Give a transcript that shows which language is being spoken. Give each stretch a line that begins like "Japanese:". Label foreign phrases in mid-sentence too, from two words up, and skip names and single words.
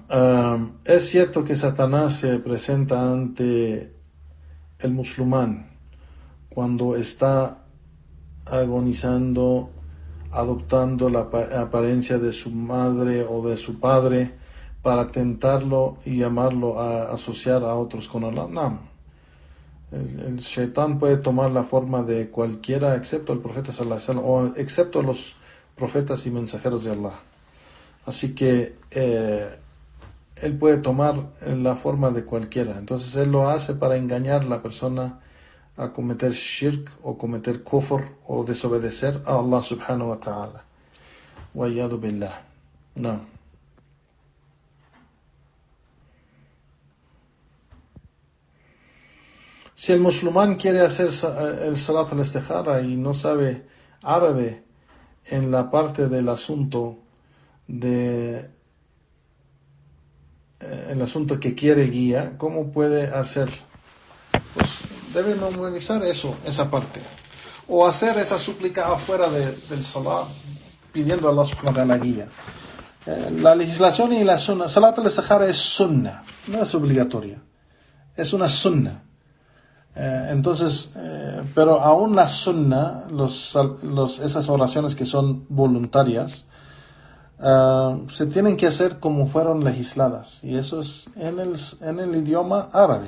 Spanish: Es cierto que Satanás se presenta ante el musulmán cuando está agonizando, adoptando la apariencia de su madre o de su padre para tentarlo y llamarlo a asociar a otros con Allah. No. El Shaitán puede tomar la forma de cualquiera excepto el profeta
Arabic: صلى الله عليه وسلم,
Spanish: o excepto los profetas y mensajeros de Allah. Así que él puede tomar la forma de cualquiera. Entonces él lo hace para engañar a la persona a cometer shirk o cometer kufr o desobedecer a Allah
Arabic: سبحانه وتعالى. والعياذ بالله.
Spanish: No. Si el musulmán quiere hacer el
Arabic: صلاة الاستخارة
Spanish: y no sabe árabe en la parte del asunto el asunto que quiere guía, ¿cómo puede hacer? Pues debe memorizar esa parte, o hacer esa súplica afuera del salat pidiendo a Allah
Arabic: سبحانه وتعالى
Spanish: la guía. La legislación y la sunna,
Arabic: صلاة الاستخارة
Spanish: es sunna, no es obligatoria, es una sunna. Entonces, pero aún la sunna, esas oraciones que son voluntarias, se tienen que hacer como fueron legisladas, y eso es en el idioma árabe.